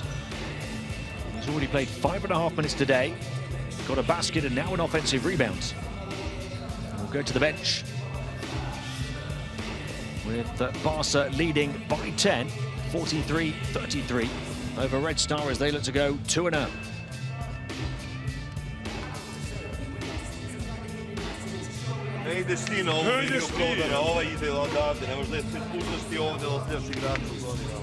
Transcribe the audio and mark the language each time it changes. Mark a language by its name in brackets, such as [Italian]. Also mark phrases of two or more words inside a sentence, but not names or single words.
[English] He's already played 5.5 minutes today, got a basket and now an offensive rebound. We'll go to the bench, with Barca leading by 10, 43-33 over Red Star as they look to go 2-0. [Serbian] Ne ideš ti na ovu liniju prodara, ovaj ide odavde, ne možda se spuštaš ti ovde od sljedećeg igrača u zoni.